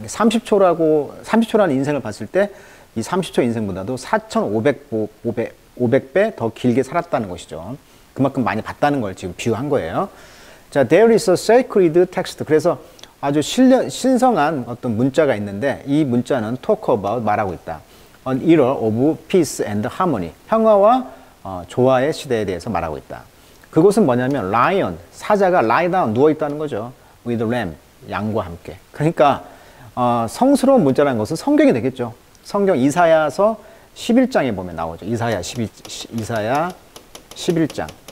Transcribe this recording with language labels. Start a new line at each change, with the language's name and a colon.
Korean: 30초라는 인생을 봤을 때 이 30초 인생보다도 4,500배 더 길게 살았다는 것이죠. 그만큼 많이 봤다는 걸 지금 비유한 거예요.
English: 자, there is a sacred text.
Korean: 그래서 아주 신성한 어떤 문자가 있는데 이 문자는
English: talk about
Korean: 말하고 있다.
English: An era of peace and harmony.
Korean: 평화와 조화의 시대에 대해서 말하고 있다. 그것은 뭐냐면 lion, 사자가
English: lie down,
Korean: 누워 있다는 거죠.
English: with lamb,
Korean: 양과 함께. 그러니까 성스러운 문자라는 것은 성경이 되겠죠. 성경 이사야서 11장에 보면 나오죠. 이사야 11장.